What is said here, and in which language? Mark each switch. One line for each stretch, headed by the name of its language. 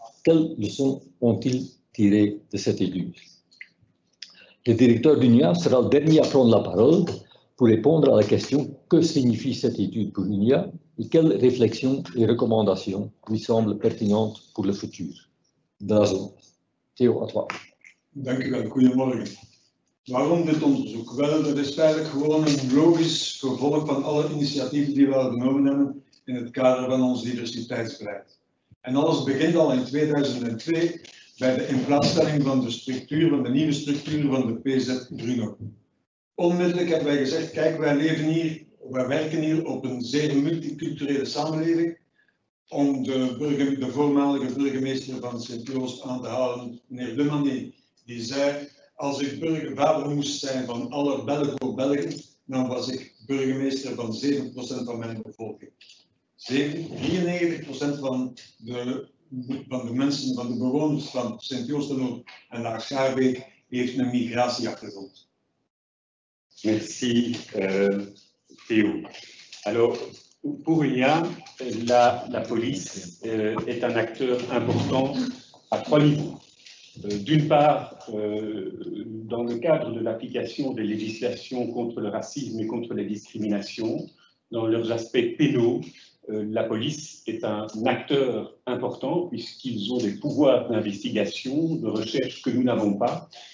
French: Quelles leçons ont-ils tirées de cette étude? Le directeur d'UNIA sera le dernier à prendre la parole pour répondre à la question que signifie cette étude pour UNIA et quelles réflexions et recommandations lui semblent pertinentes pour le futur de la zone. Theo, à toi.
Dutch: Dank u wel. Goedemorgen. Waarom dit onderzoek? Wel, dat is eigenlijk gewoon een logisch vervolg van alle initiatieven die we al genomen hebben in het kader van ons diversiteitsbeleid. En alles begint al in 2002 bij de inplaatstelling van de structuur, van de nieuwe structuur van de PZ Bruno. Onmiddellijk hebben wij gezegd, kijk, wij werken hier op een zeer multiculturele samenleving. Om de voormalige burgemeester van Sint-Joost aan te halen, meneer Demany, die zei, als ik vader moest zijn van alle Belgo-Belgen, dan was ik burgemeester van 7% van mijn bevolking. 93% van de mensen, van de bewoners van Sint-Joost en la Schaarbeek heeft een migratieachtergrond.
French: Merci Théo. Alors, pour UNIA, la police est un acteur important à 3 niveaux. D'une part, dans le cadre de l'application des législations contre le racisme et contre les discriminations, dans leurs aspects pénaux, la police est un acteur important puisqu'ils ont des pouvoirs d'investigation, de recherche que nous n'avons pas.